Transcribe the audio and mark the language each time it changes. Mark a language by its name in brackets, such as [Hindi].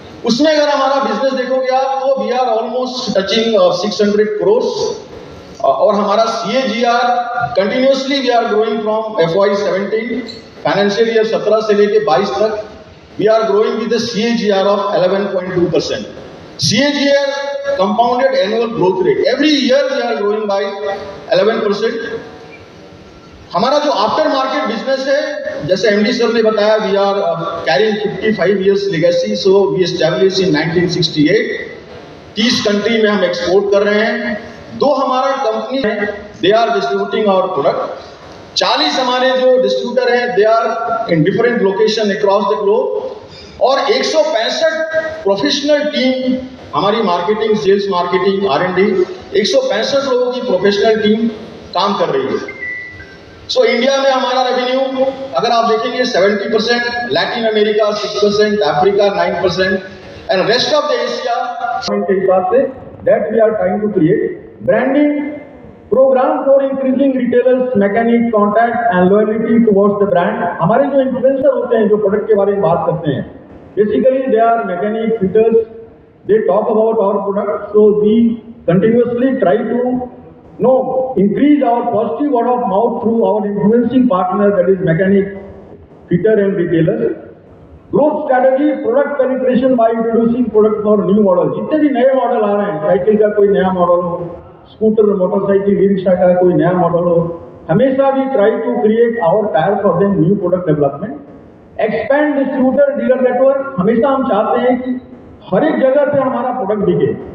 [Hindi] उसमें अगर हमारा बिजनेस देखोगे आप तो [English] we are almost touching [Hindi] 600 crore और हमारा CAGR continuously [English] we are growing from FY17 financial year 17 [Hindi] से लेके 22 तक [English] We are growing with a CAGR ऑफ 11.2%. CAGR compounded annual growth rate. Every year we are growing by 11%. [Hindi] हमारा जो after market business है, जैसे MD sir ने बताया, [English] We are carrying 55 years legacy, so we established in 1968. [Hindi] 30 country में हम export कर रहे हैं. 2 हमारा कंपनी है, [English] They are distributing our product. [Hindi] 40 हमारे जो डिस्ट्रीब्यूटर हैं, [English] They are in different location across the globe. [Hindi] और 165 प्रोफेशनल टीम हमारी मार्केटिंग, सेल्स, मार्केटिंग, R&D, 165 लोगों की प्रोफेशनल टीम काम कर रही है. सो इंडिया में हमारा रेवेन्यू अगर आप देखेंगे 70%, [English] Latin America 6%, Africa 9% and rest of the Asia के हिसाब से that we are trying to create branding program for increasing retailers mechanic contact and loyalty towards the brand. [Hindi] हमारे जो इन्फ्लुएंसर होते हैं, जो प्रोडक्ट के बारे में बात करते हैं, [English] Basically they are mechanic fitters, they talk about our product. So we continuously try to increase our positive word of mouth through our influencing partner, that is mechanic, fitter and retailers. Growth strategy, product penetration by introducing product for new model. [Hindi] जितने भी नए model आ रहे हैं, cycle का कोई नया model हो, scooter, motorcycle, e rickshaw का कोई नया मॉडल हो, हमेशा [English] भी try to create our tyre for them new product development. [Hindi] Expand distributor dealer network. हमेशा हम चाहते हैं कि हर एक जगह पे हमारा प्रोडक्ट दिखे.